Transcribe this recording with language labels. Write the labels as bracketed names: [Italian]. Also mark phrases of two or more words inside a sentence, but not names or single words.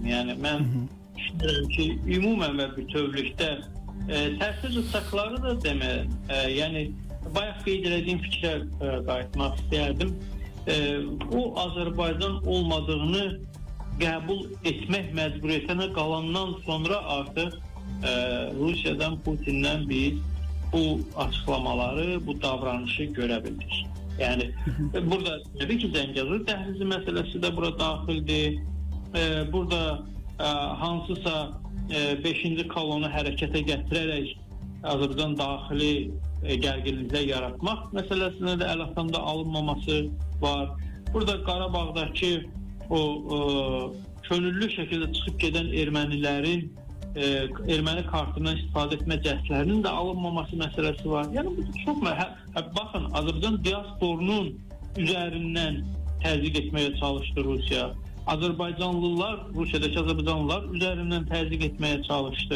[Azerbaijani] Yəni mən düşünürəm ki, ümumən və bütövlükdə təsir rıçaqları da demək, yəni bayaq qeyd edəcəyim fikrə qayıtmaq istəyərdim. O Azərbaycan olmadığını qəbul etmək məcburiyyətinə qalandan sonra artıq Rusiyadan, [Turkish] Putin'den biz bu açıklamaları, bu davranışı görebildik. Yani burada tabii ki Zəngəzur dəhlizi meselesi de burada daxildir. [Azerbaijani] Burada hansısa 5-ci kolonu hərəkətə gətirərək Azərbaycan daxili gərginliklər yaratmaq [Turkish] meselesine de [Azerbaijani] el altında alınmaması var. Burada Qarabağdakı o könüllü [Turkish] şekilde çıkıp giden [Azerbaijani] ermənilərin erməni kartından istifadə etmə cəhdlərinin də alınmaması məsələsi var. Yəni bu çox baxın, Azərbaycan diasporunun üzərindən təzyiq etməyə çalışdı Rusiya. Azərbaycanlılar, Rusiyadakı Azərbaycanlılar üzərindən təzyiq etməyə çalışdı.